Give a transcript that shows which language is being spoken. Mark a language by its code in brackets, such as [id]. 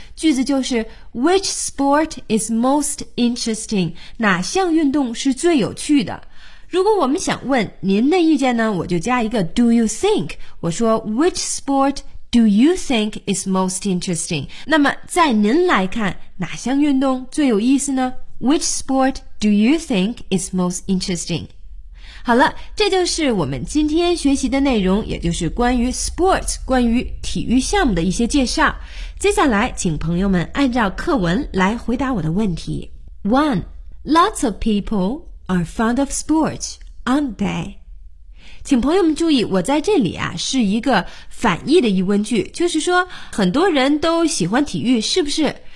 [zh] 句子就是 [en] Which sport is most interesting? [zh] 哪项运动是最有趣的？如果我们想问您的意见呢，我就加一个 [en] do you think， [zh] 我说 [en] Which sport Do you think is most interesting? [zh] 那么在您来看哪项运动最有意思呢？ [en] Which sport do you think is most interesting? [zh] 好了，这就是我们今天学习的内容，也就是关于 sports, 关于体育项目的一些介绍。接下来请朋友们按照课文来回答我的问题。 1. [en] Lots of people are fond of sports, aren't they? [zh] 请朋友们注意，我在这里啊是一个反义的疑问句，就是说很多人都喜欢体育，是不是？